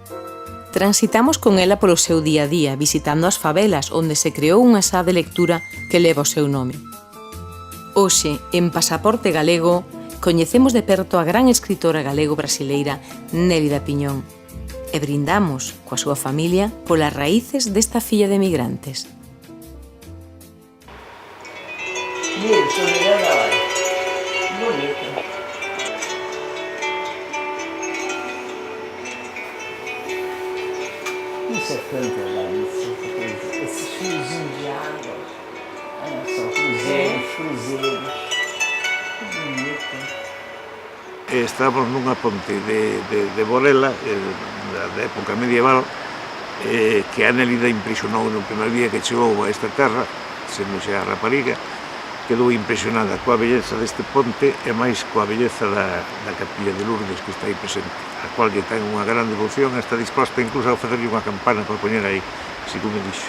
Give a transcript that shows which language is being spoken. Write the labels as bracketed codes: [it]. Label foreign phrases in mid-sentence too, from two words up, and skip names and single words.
[gl] Transitamos con ela polo seu día a día, visitando as favelas onde se creou unha sala de lectura que leva o seu nome. Hoxe, en Pasaporte Galego, coñecemos de perto a gran escritora galego-brasileira Nélida Piñón e brindamos coa súa familia polas raíces desta filla de migrantes. [pt] Mira, estou mirando agora. Bonito. Isso é tanta Galicia, esses fiozinhos de água. Olha só, cruzeiros. Que bonito. [gl] Estamos nunha ponte de Borela, da época medieval, que a Nélida impresionou no primer día que chegou a esta terra, sendo xa a rapariga, quedou impresionada coa belleza deste ponte e máis coa belleza da capilla de Lourdes que está aí presente, a cual lle ten unha gran devoción e está disposta incluso a facerlle unha campana para poñer aí, segundo me dixo.